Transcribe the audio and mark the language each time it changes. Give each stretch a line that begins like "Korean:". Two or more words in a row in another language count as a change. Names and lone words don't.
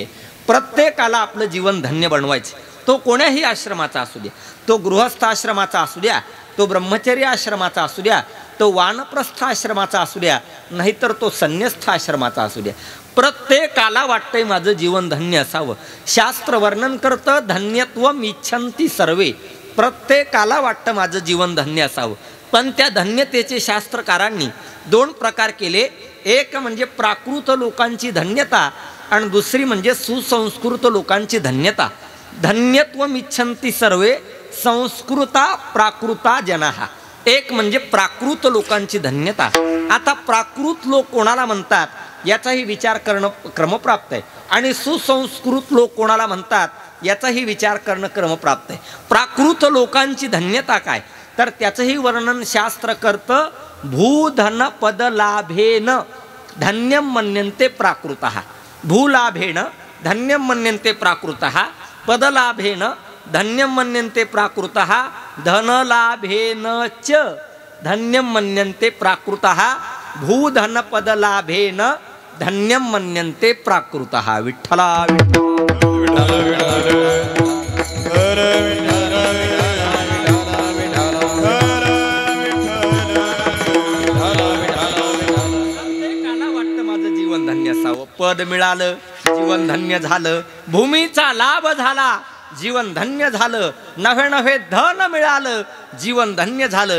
Marathi: प्रत्येकाला आपलं जीवन धन्य बनवायचं. तो कोण्याही आश्रमाचा असू द्या, तो गृहस्थ आश्रमाचा असू द्या, तो ब्रह्मचर्य आश्रमाचा असू द्या, तो वानप्रस्थ आश्रमाचा असू द्या, नाहीतर तो संन्यस्थ आश्रमाचा असू द्या. प्रत्येकाला वाटतंय माझं जीवन धन्य असावं. शास्त्र वर्णन करतं
Sanskrit: धन्यत्वम इच्छन्ति सर्वे.
Marathi: प्रत्येकाला वाटतं माझं जीवन धन्य असावं. पण त्या धन्यतेचे शास्त्रकारांनी दोन प्रकार केले. एक म्हणजे प्राकृत लोकांची धन्यता आणि दुसरी म्हणजे सुसंस्कृत लोकांची धन्यता.
Sanskrit: धन्यत्वम इच्छन्ति सर्वे संस्कृता प्राकृता जनाः.
Marathi: एक म्हणजे प्राकृत लोकांची धन्यता. आता प्राकृत लोक कोणाला म्हणतात याचाही विचार करणं क्रमप्राप्त आहे आणि सुसंस्कृत लोक कोणाला म्हणतात याचाही विचार करणं क्रमप्राप्त आहे. प्राकृत लोकांची धन्यता काय तर त्याचंही वर्णन शास्त्र करतं.
Sanskrit: भूधन पदलाभेन धन्यम मन्यन्ते प्राकृतः. भूलाभेन धन्यम मन्यन्ते प्राकृतः. पदलाभेन धन्यम मन्यन्ते प्राकृतः. धनलाभेन च धन्यम मन्यन्ते प्राकृतः. भूधन पदलाभेन धन्यम मन्यन्ते प्राकृतः.
Marathi: विठ्ठला पद मिळालं जीवन धन्य झालं, भूमीचा लाभ झाला जीवन धन्य झालं, नव्हे नव्हे धन मिळालं जीवन धन्य झालं.